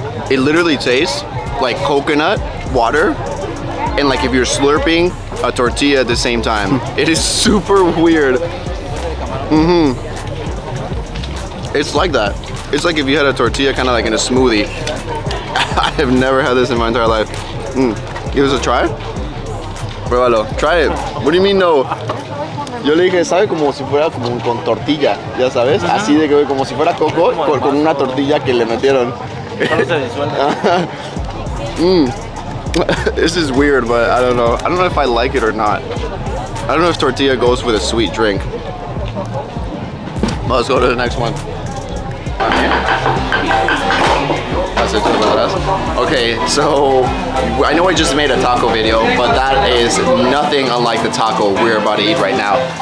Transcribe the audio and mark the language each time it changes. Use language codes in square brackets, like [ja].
[en] It literally tastes like coconut water, and like if you're slurping a tortilla at the same time. It is super weird. It's like that. It's like if you had a tortilla kind of like in a smoothie. I have never had this in my entire life. Give us a try. [es] Pruébalo. [en] Try it. What do you mean no? [es] Yo le dije, sabe como si fuera como con tortilla, ya sabes, así de que como si fuera coco con una tortilla que le metieron. [en] This is weird, but I don't know. I don't know if I like it or not. I don't know if tortilla goes with a sweet drink. Let's go to the next one. Okay, so I know I just made a taco video, but that is nothing unlike the taco we're about to eat right now.